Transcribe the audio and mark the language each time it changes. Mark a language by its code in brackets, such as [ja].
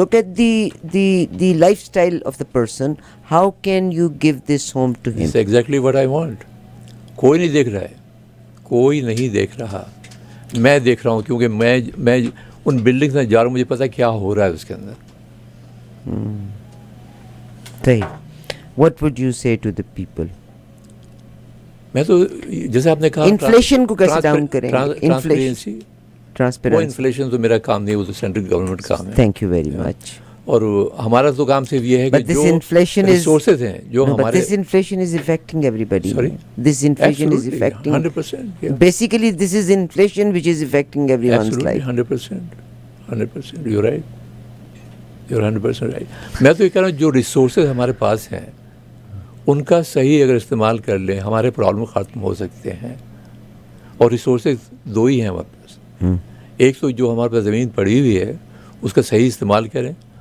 [en] Look at the lifestyle of the person. How can you give this home to him? It's exactly what I want. [ur] کوئی نہیں دیکھ رہا ہے, کوئی نہیں دیکھ رہا. میں دیکھ رہا ہوں کیونکہ میں ان بلڈنگس میں جا رہا ہوں, مجھے پتہ کیا ہو رہا ہے اس کے اندر. صحیح. [en] What would you say to the people? [ur] میں تو جیسے آپ نے کہا انفلیشن کو کیسے ڈاؤن کریں گے؟ ٹرانسپیرنسی. انفلیشن تو میرا کام نہیں ہے, وہ تو سینٹرل گورنمنٹ کا کام ہے. [en] Thank you very much. [ur] اور ہمارا تو کام صرف یہ ہے کہ جو ریسورسز ہیں جو ہمارے. [en] This inflation is affecting everybody. Sorry? This inflation is Absolutely, affecting 100%. Yeah. Basically this is inflation which is affecting everyone's Absolutely, life. 100%. 100%. You're right. You're 100% right. [ur] میں تو یہ کہہ رہا ہوں جو ریسورسز ہمارے پاس ہیں ان کا صحیح اگر استعمال کر لیں ہمارے پرابلم ختم ہو سکتے ہیں. اور ریسورسز دو ہی ہیں ہمارے پاس. ایک تو جو ہمارے پاس زمین پڑی ہوئی ہے اس کا صحیح استعمال کریں.